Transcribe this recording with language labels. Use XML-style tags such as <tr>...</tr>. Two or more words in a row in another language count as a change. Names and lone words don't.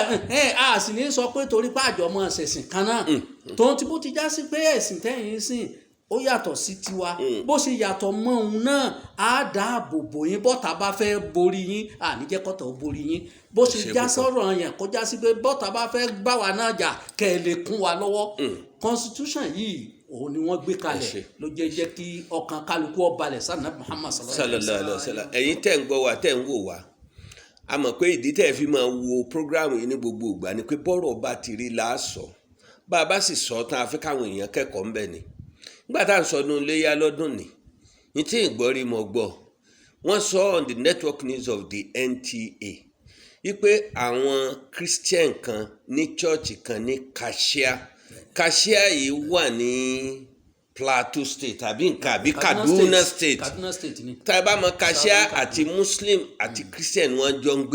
<yo>a sì ní sọ pé torí pàjọ mọ́ ṣẹ̀sìn kan náà tóun tí bó ti já sí pé ẹ̀sìn tẹ́yìn sìn ó yàtọ̀ sí tiwa bó ṣe yàtọ̀ mọ́ òun náà á dáàbò bò yín bọ́tà bá fẹ́ borí yín àníjẹ́kọ̀tà ó borí yín bó ṣe já sọ̀rọ̀ yẹn kó já sí pé bọ́tà bá fẹ́ bá wa náà jà kẹ́ ẹ lè kún wa lọ́wọ́. constitution yìí òun ni wọ́n gbé kalẹ̀ ló jẹ́ kí ọkàn kálukú ó balẹ̀ sànà Muhammad</yo> <ar>صلى الله عليه وسلم.</ar> <yo>ẹ̀yin tẹ́ ń gbọ́ wa tẹ́ ń wò wá a mọ̀ pé ìdí tẹ́ fi máa wo program yìí ní gbogbo ìgbà ni pé bọ́rọ̀ bá ti rí láàsọ bá a bá sì sọ tán a fẹ́ káwọn èèyàn kẹ́kọ̀ọ́ ń bẹ̀ ni. nígbà tá à ń sọdún iléyá lọ́dún ní tí ìgbọ́rí mọ̀ gbọ́ wọ́n sọ</yo> <en>on the network news of the NTA</en> <yo>wípé àwọn Christian kan ní church kan ní Kashia yìí wà ní Plateau State àbí nǹkan àbí Kaduna State tá a bá mọ̀ Kashia àti Muslim àti Christian wọ́n jọ ń</yo>